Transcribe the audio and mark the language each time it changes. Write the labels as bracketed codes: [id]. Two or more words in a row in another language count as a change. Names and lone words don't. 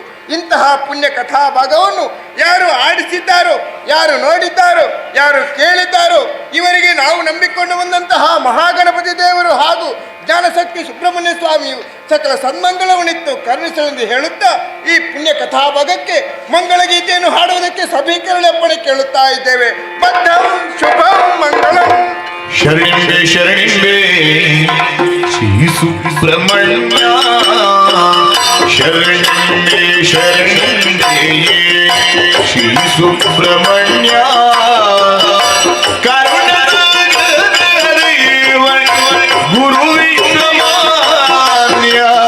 [kn] ಇಂತಹ ಪುಣ್ಯ ಕಥಾ ಭಾಗವನ್ನು ಯಾರು ಆಡಿಸಿದ್ದಾರೋ, ಯಾರು ನೋಡಿದ್ದಾರೋ, ಯಾರು ಕೇಳಿದ್ದಾರೋ ಇವರಿಗೆ ನಾವು ನಂಬಿಕೊಂಡು ಬಂದಂತಹ ಮಹಾಗಣಪತಿ ದೇವರು ಹಾಗೂ ಜ್ಞಾನಶಕ್ತಿ ಸುಬ್ರಹ್ಮಣ್ಯ ಸ್ವಾಮಿಯು ಸಕಲ ಸನ್ಮಂಗಳವನ್ನಿತ್ತು ಕರುಣಿಸಲೆಂದು ಹೇಳುತ್ತಾ ಈ ಪುಣ್ಯ ಕಥಾ ಭಾಗಕ್ಕೆ ಮಂಗಳ ಗೀತೆಯನ್ನು ಹಾಡುವುದಕ್ಕೆ ಸಭೀಕರಣಪ್ಪಣೆ ಕೇಳುತ್ತಾ ಇದ್ದೇವೆ. [sa] ಬದ್ಧಂ ಶುಭಂ ಮಂಗಳಂ. [kn] ಶರಣಿಂಬೆ ಶರಣಿಂಬೆ ಶ್ರೀ ಸುಬ್ರಹ್ಮಣ್ಯ ಶರಣಿಂಬೆ ಶರಣಿಂಬೆ ಶ್ರೀ ಸುಬ್ರಹ್ಮಣ್ಯ ಕರುಣಾದೇವ ಗುರು ವಿಶ್ವಮಾನ್ಯ